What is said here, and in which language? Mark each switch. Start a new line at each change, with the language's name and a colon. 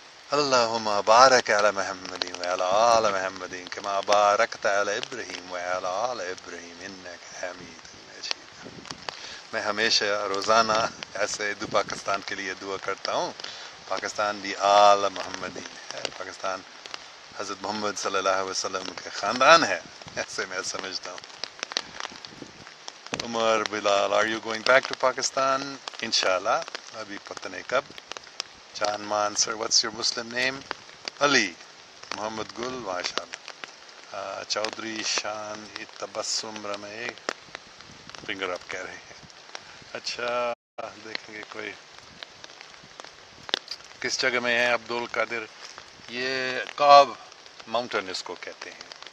Arabic: اللہم بارک علی محمد وعلی آل محمد کما بارکت علی ابراہیم وعلی آل ابراہیم انک حمید مجید.
Urdu: میں ہمیشہ روزانہ ایسے پاکستان کے لیے دعا کرتا ہوں. پاکستان بھی آل محمدی ہے, پاکستان حضرت محمد صلی اللہ علیہ وسلم کے خاندان ہے, ایسے میں سمجھتا ہوں.
English: Umar Bilal are you going back to Pakistan?
Urdu: انشاءاللہ, ابھی پتہ نہیں کب.
English: John Mann sir what's your Muslim name?
Urdu: علی محمد گل ماشاءاللہ. چودھری شان تبسم رمے فنگر اپ کہہ رہے ہیں. اچھا دیکھیں گے کوئی کس جگہ میں ہے. عبد القادر یہ کاب ماؤنٹین اس کو کہتے ہیں.